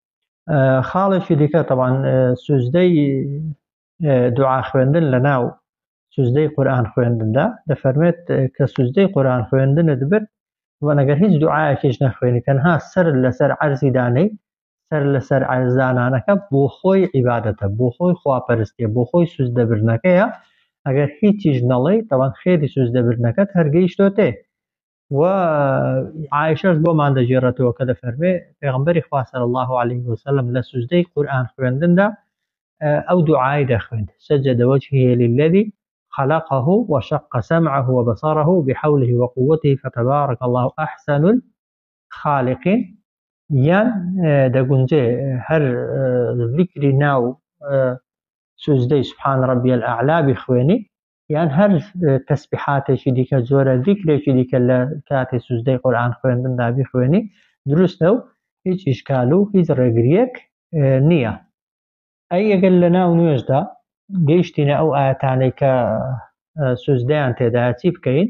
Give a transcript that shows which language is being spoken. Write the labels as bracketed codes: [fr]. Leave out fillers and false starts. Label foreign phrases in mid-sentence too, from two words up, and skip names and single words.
[ckb] خاڵێکی دیکە طبعاً سوزدەی دوعا خوێندن لە ناو سوزدەی قورئان خوێندندا دەفەرمێت کە سوزدەی قورئان خوێندنت برد و ئەگەر هیچ دوعایەکیش نەخوێنی تەنها سەر لەسەر عەرزی دانەی سەر لەسەر عەرزدانانەکە بۆ خۆی عیبادەتە، بۆ خۆی خواپەرستیە، بۆ خۆی سوزدەبردنەکەیە، ئەگەر هیچیش نەڵێی طبعاً خێری سوزدەبردنەکەت هەرگەیشتۆتێ. و عایشەش بۆمان دەژێڕێتەوە کە دەفەرمێ پێغەمبەری خوا [ar] صلی الله عليه وسلم [ckb] لە سوزدەی قورئان خوێندندا ئەو دوعای دەخوێند [ar] سجد وجهه للذي خلقه وشق سمعه وبصره بحوله وقوته فتبارك الله أحسن الخالقين. [ckb] یان دەگونجێ هەر ذیکری ناو سوزدەی [ar] سبحان ربي الأعلى [ckb] بخوێنی یان هەر تەسبیحاتێکی دیکە جۆرە ذیکرێکی دیکە لە کاتی سوزدەی قورئان خوێندندا بخوێنی دروستە و هیچ ئیشکال و هیچ ڕێگریەک نییە. ئەی ئەگەر لە ناو نوێژدا گەیشتینە ئەو ئاەتانەی کە سوزدەیان تێدایە چی بکەین؟